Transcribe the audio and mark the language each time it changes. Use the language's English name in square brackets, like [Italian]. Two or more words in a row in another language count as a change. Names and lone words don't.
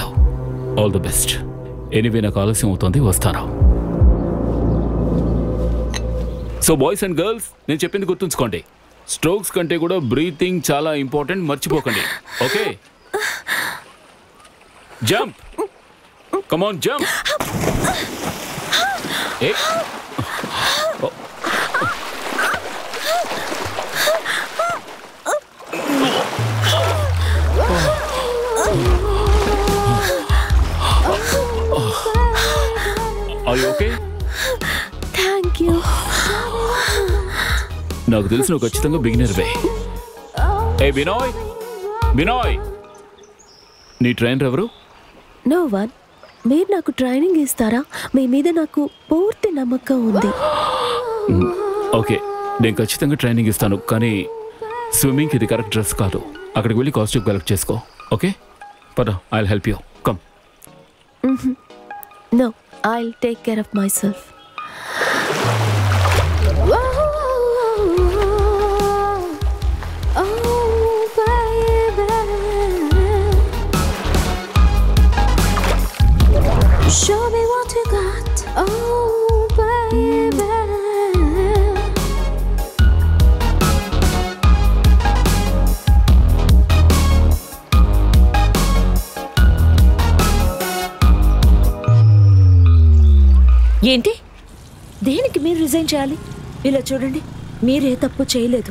[English] All the best. Anyway, [Telugu] నాకు ఆలస్యం అవుతుంది, వస్తాను. [English] So boys and girls, [Telugu] నేను చెప్పింది గుర్తుంచుకోండి. స్ట్రోక్స్ కంటే కూడా బ్రీతింగ్ చాలా ఇంపార్టెంట్, మర్చిపోకండి. [English] Okay, jump. Come on, jump. Hey. Oh. Are you okay? Thank you. [Telugu] నాకు తెలిసి నువ్వు ఖచ్చితంగా బిగినర్ వే. ఏ వినోయ్, వినోయ్, నీ ట్రైనర్ ఎవరు? [English] No one. [Telugu] మీరు నాకు ట్రైనింగ్ ఇస్తారా? మీ మీద నాకు పూర్తి నమ్మకం ఉంది. ఓకే, నేను ఖచ్చితంగా ట్రైనింగ్ ఇస్తాను, కానీ స్విమ్మింగ్కి ఇది [English] correct dress [Telugu] కాదు. అక్కడికి వెళ్ళి [English] costume collect [Telugu] చేసుకో. ఓకే, పద, [English] I'll help you. Come. No, I'll take care of myself. Show me what you got, oh baby. [Telugu] ఏంటి? దేనికి మీరు రిజైన్ చేయాలి? ఇలా చూడండి, మీరే తప్పు చేయలేదు.